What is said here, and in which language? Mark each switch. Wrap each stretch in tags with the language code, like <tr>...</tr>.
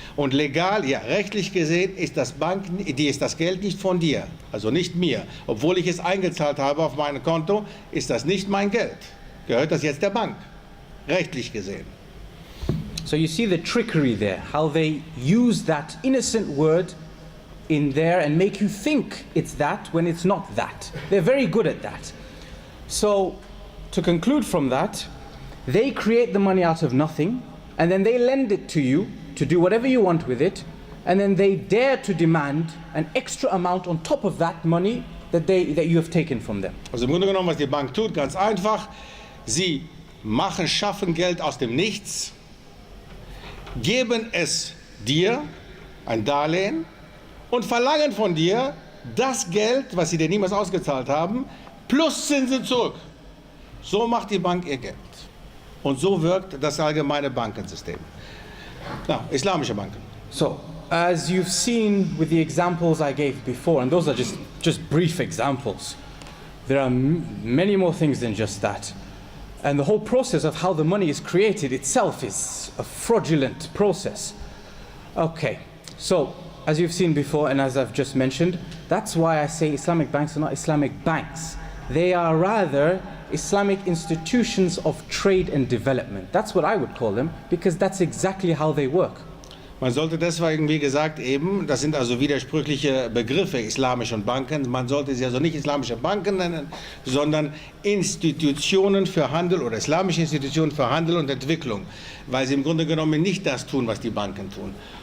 <de>Und legal, ja, rechtlich gesehen ist das Geld nicht von dir, also nicht mir. Obwohl ich es eingezahlt habe auf mein Konto, ist das nicht mein Geld. Gehört das jetzt der Bank, rechtlich gesehen.</de> <en>So you see the trickery there, how they use that innocent word in there and make you think it's that when it's not that. They're very good at that. So to conclude from that, they create the money out of nothing and then they lend it to you to do whatever you want with it, and then they dare to demand an extra amount on top of that money that you have taken from them.</en> <de>Also im Grunde genommen, was die Bank tut, ganz einfach, sie schaffen Geld aus dem Nichts, geben es dir, ein Darlehen, und verlangen von dir das Geld, was sie dir niemals ausgezahlt haben, plus Zinsen zurück. So macht die Bank ihr Geld. Und so wirkt das allgemeine Bankensystem. Now, Islamische Banken.</de> <en>So, as you've seen with the examples I gave before, and those are just brief examples, there are many more things than just that. And the whole process of how the money is created itself is a fraudulent process. Okay, so as you've seen before and as I've just mentioned, that's why I say Islamic banks are not Islamic banks. They are rather Islamic institutions of trade and development. That's what I would call them, because that's exactly how they work.</en> <de>Man sollte deswegen, wie gesagt, eben, das sind also widersprüchliche Begriffe, islamisch und Banken, man sollte sie also nicht islamische Banken nennen, sondern Institutionen für Handel oder islamische Institutionen für Handel und Entwicklung, weil sie im Grunde genommen nicht das tun, was die Banken tun.</de>